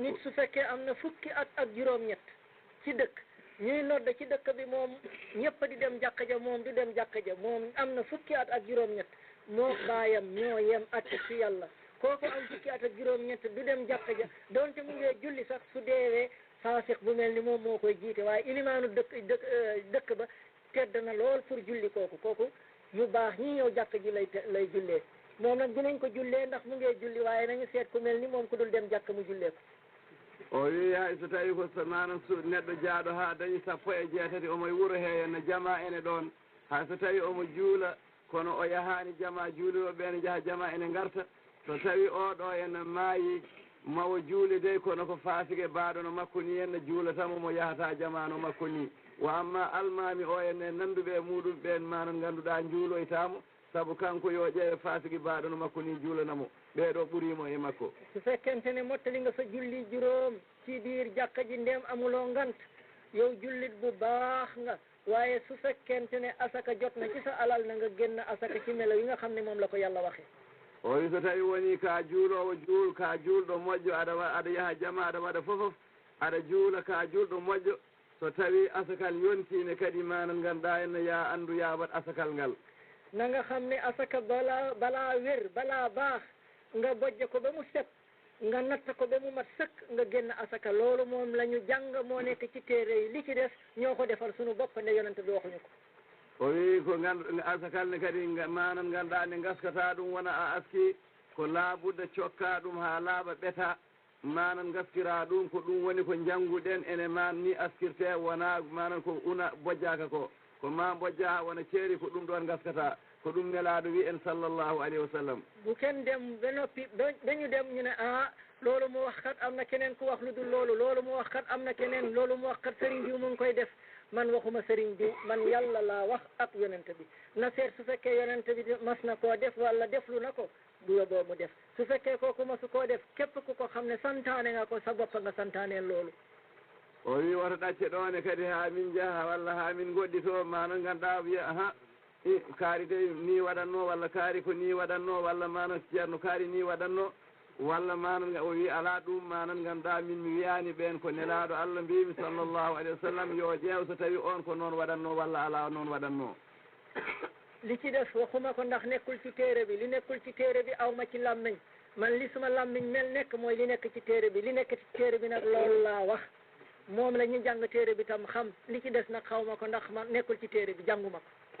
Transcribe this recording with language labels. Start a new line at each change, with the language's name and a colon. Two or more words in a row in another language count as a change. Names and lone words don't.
Wolof: nit su fekkee am na fukki at ak juróom-ñett ci dëkk ñuy nodda ci dëkk bi moom ñëpp di dem jàkka ja moom du dem jàkka ja moom am na fukki at ak juróom-ñett moo baayam ñoo yem at ci yàlla kooku am fukki at ak juróom-ñett du dem jàkka ja donte mu ngee julli sax su deewee faasix bu mel ni moom moo koy jiite waaye ilimaanu dëkk ba tedd na lool pour julli kooku ñu baax ñi ñëw jàkk ji lay jullee moom nag dinañ ko jullee ndax mu ngee julli waaye nañu seet ku mel ni moom ku dul dem jàkk mu jullee ko
Fula: o wi hay so tawi ko manan neɗɗo jaaɗo ha dañi 17 omo wuuro he ene jama ene ɗon hay so tawi omo juula kono o yahani jama juuliroɓe ene jaaha jama ene garta so tawi oɗo ene maayi mawo juuli de kono ko faasike baaɗono makko ni enne juulatamo mo yahata jamano makko ni wa amma almami o enne nanduɓe e muɗum ɓen manan ganduɗa juuloytamo saabu kanko yo ƴeewe faasiki baaɗono makko ni juulanamo ɓeeɗo ɓuurimo e makko
Wolof: so fekkentene mottalinga so julli juróom ci biir jàkka ji ndem amuloo ngant yow jullit bu baax nga waaye su fekkentene asaka jot na ci sa alal na nga génn asaka ci melo yi nga xam ne moom la ko yàlla waxe
Fula: o wi so tawi woni ka juulowo juul ka juulɗo moƴƴo aɗa yaha jama aɗa waɗa fofof aɗa juula ka juulɗo moƴƴo so tawi asakal yontine kadi manan ganduɗa enne ya andu ya waɗ asakal ngal
Wolof: na nga xam ne asaka balaa wér balaa baax nga bojj ko ba mu set nga natt ko ba mu mat sëkk nga génn asaka loolu moom la ñu jàng moo nekk ci téere yi li ci des ñoo ko defal suñu bopp ne yonente bi waxuñu ko
Fula: o wi ko asakal ne kadi manan ganduɗa ne gaskata ɗum wona a aski ko laabude cokka ɗum ha laaɓa ɓeta manan gaskira ɗum ko ɗum woni ko jannguɗen ene man ni askirte wona manan ko una bojjaka ko ma bojja ha wona ceeri ko ɗum ɗon gaskata ko ɗum nelaɗo wi en
Arabic: صلى الله عليه وسلم
Wolof: bu kenn dem ba noppi dañu dem ñu ne loolu mu wax kat am na keneen ku wax lu dul loolu mu wax kat am na keneen loolu mu wax kat sëriñ diw mu ngi koy def man waxuma sëriñ diw man yàlla laa wax ak yonente bi na seet su fekkee yonente bi mas na koo def wala deflu na ko du yóbboo mu def su fekkee kooku masu koo def képp ku ko xam ne santaane nga ko sa bopp nga santaaneen loolu
Fula: o wi woto ɗacce ɗone kadi ha min jaaha walla ha min goɗɗito manan ganduɗa wiya kaari de ni waɗanno walla kaari ko ni waɗanno walla manan ceerno kaari ni waɗanno walla manan o wi ala ɗum manan ganduɗa min mi wiyani ɓen ko nelaɗo Allah mbimi
Arabic: صلى الله عليه وسلم
Fula: yo ƴeew so tawi on ko noon waɗanno walla ala noon waɗanno
Wolof: li ci def waxuma ko ndax nekkul ci téere bi li nekkul ci téere bi aw ma ci làmmiñ man li suma làmmiñ mel nekk mooy li nekk ci téere bi li nekk ci téere bi nag loolu laa wax moom la ñu jàng téere bi tam xam li ci des nag xaw ma ko ndax man nekkul ci téere bi jànguma ko